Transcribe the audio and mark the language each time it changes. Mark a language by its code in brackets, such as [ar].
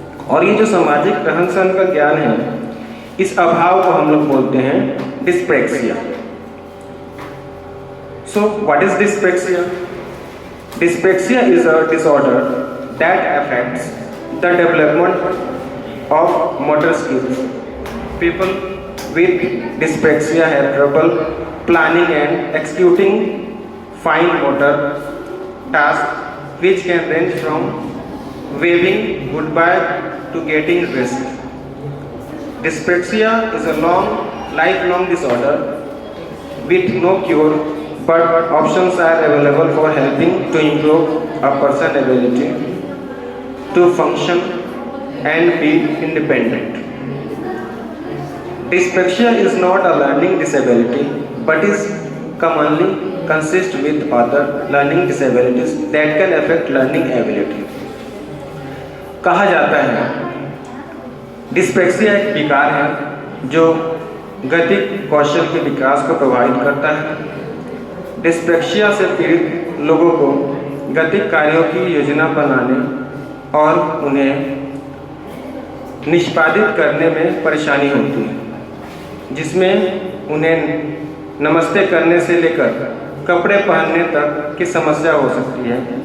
[hi] और ये जो सामाजिक रहन सहन का ज्ञान है, इस अभाव को हम लोग बोलते हैं dyspraxia. [en] So what is dyspraxia? Dyspraxia is a disorder that affects the development of motor skills. People with dyspraxia have trouble planning and executing fine motor tasks, which can range from waving goodbye to getting dressed. Dyspraxia is a lifelong disorder with no cure, but options are available for helping to improve a person's ability to function and be independent. Dyspraxia is not a learning disability, but is commonly consist with other learning disabilities that can affect learning ability. [hi] कहा जाता है dyspraxia एक विकार है जो गतिक कौशल के विकास को प्रभावित करता है। डिस्प्रेक्सिया से पीड़ित लोगों को गतिक कार्यों की योजना बनाने और उन्हें निष्पादित करने में परेशानी होती है, जिसमें उन्हें नमस्ते करने से लेकर कपड़े पहनने तक की समस्या हो सकती है।